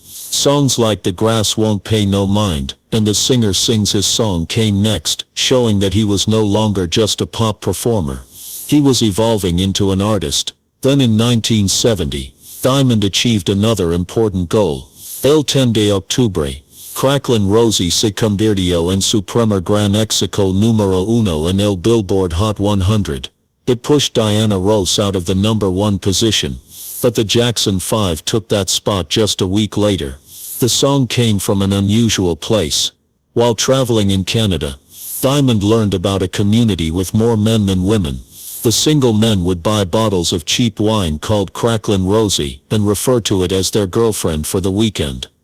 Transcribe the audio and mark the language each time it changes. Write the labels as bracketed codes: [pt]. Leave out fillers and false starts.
[en] Songs like The Grass Won't Pay No Mind and The Singer Sings His Song came next, showing that he was no longer just a pop performer. He was evolving into an artist. Then in 1970, Diamond achieved another important goal. [es] El 10 de octubre, Cracklin' Rosie se convirtió en su primer gran éxito número uno en el Billboard Hot 100. [en] It pushed Diana Ross out of the #1 position, but the Jackson 5 took that spot just a week later. The song came from an unusual place. While traveling in Canada, Diamond learned about a community with more men than women. The single men would buy bottles of cheap wine called Cracklin' Rosie and refer to it as their girlfriend for the weekend.